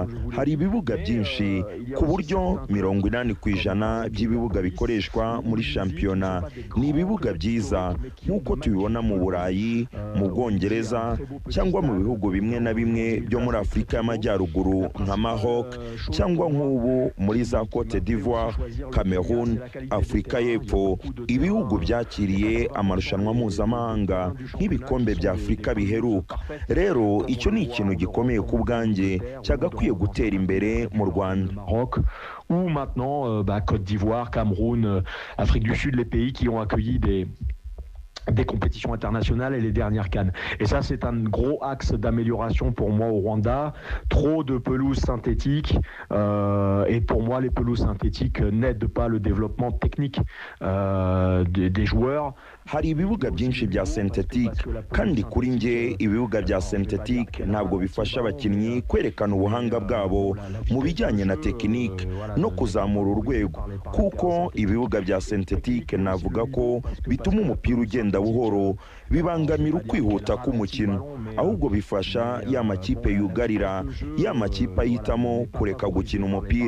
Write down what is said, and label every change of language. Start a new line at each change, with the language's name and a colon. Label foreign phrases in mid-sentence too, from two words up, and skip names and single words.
Kinyarwanda: Hari ibibuga byinshi ku buryo 80% by'ibibuga bikoreshwa muri shampiyona ni ibibuga byiza nk'uko tubibona mu Burayi, mu Bwongereza cyangwa mu bihugu bimwe na bimwe byo muri Afurika y'Amajyaruguru nka Maroc cyangwa nk'ubu muri za Cote d'Ivoire, Cameroon, Afurika y'Epfo. Ibihugu byakiriye amarushanwa mpuzamahanga nk'ibikombe bya Afurika biheruka. Rero icyo ni ikintu gikomeye ku bwanjye cyagakwiye gutera imbere mu Rwanda.
French: Ou maintenant Côte d'Ivoire, Cameroun, Afrique du Sud, les pays qui ont accueilli des compétitions internationales et les dernières CAN. Et ça, c'est un gros axe d'amélioration pour moi au Rwanda. Trop de pelouses synthétiques et pour moi, les pelouses synthétiques n'aident pas le développement technique des joueurs.
Kinyarwanda: Hari ibibuga byinshi bya synthetique kandi kuri nge ibibuga bya synthetique ntabwo bifasha abakinnyi kwerekana ubuhanga bwabo mu bijyanye na tekinike no kuzamura urwego, kuko ibibuga bya synthetique navuga ko bituma umupira ugenda buhoro, bibangamira ukwihuta k'umukino, ahubwo bifasha ya makipe yugarira, ya makipe ahitamo kureka gukina umupira.